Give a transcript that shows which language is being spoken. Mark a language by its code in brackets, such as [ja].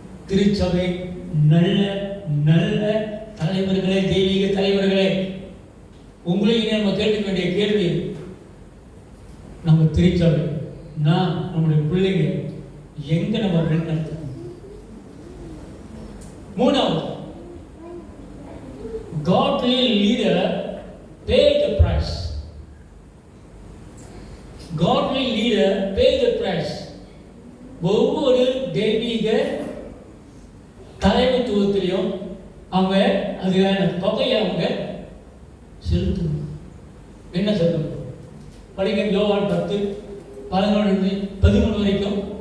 [ta] திருச்சபை நல்ல நல்ல தலைவர்களே, தெய்வீக தலைவர்களே, உங்களையும் நம்ம கேட்க வேண்டிய கேள்வி, நம்ம திருச்சபை நம்முடைய பிள்ளைங்க எங்க நம்ம நடத்தணும்? [en] மூணாவது, godly leader pay the price. Godly leader pay the price. [ta] ஒவ்வொரு தெய்வீக தலைமைத்துவத்திலையும் அவங்க அதுக்கான தொகையை அவங்க செலுத்தணும். என்ன செலுத்தணும்? படிக்க யோவான் 10:11-13 வரைக்கும்.